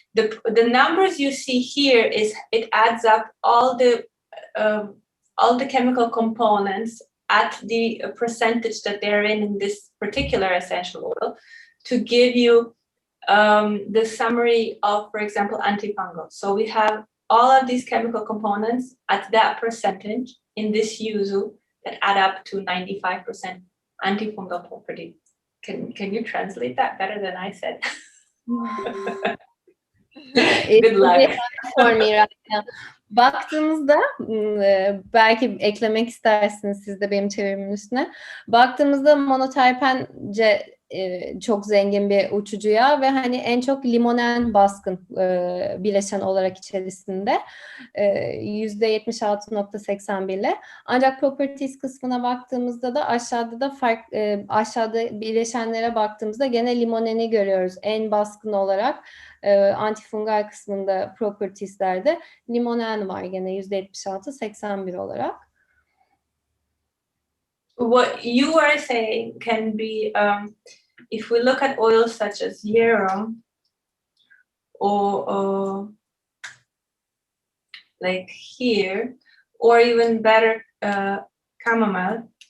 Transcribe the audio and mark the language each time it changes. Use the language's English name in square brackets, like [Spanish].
[English] The numbers you see here is it adds up all the chemical components at the percentage that they're in this particular essential oil to give you the summary of, for example, antifungal. So we have all of these chemical components at that percentage in this yuzu that add up to 95% antifungal property. Can you translate that better than I said? Good luck. For me right now. [Turkish] Baktığımızda belki eklemek istersiniz siz de benim çevirimin üstüne. Baktığımızda monoterpence çok zengin bir uçucu yağ ve hani en çok limonen baskın bileşen olarak içerisinde %76.81 ile. Ancak properties kısmına baktığımızda da aşağıda da aşağıda bileşenlere baktığımızda gene limoneni görüyoruz en baskın olarak. Antifungal kısmında properties'lerde limonen var gene %76-81 olarak. [English] What you are saying can be, if we look at oils such as Yerum or like here, or even better, chamomile.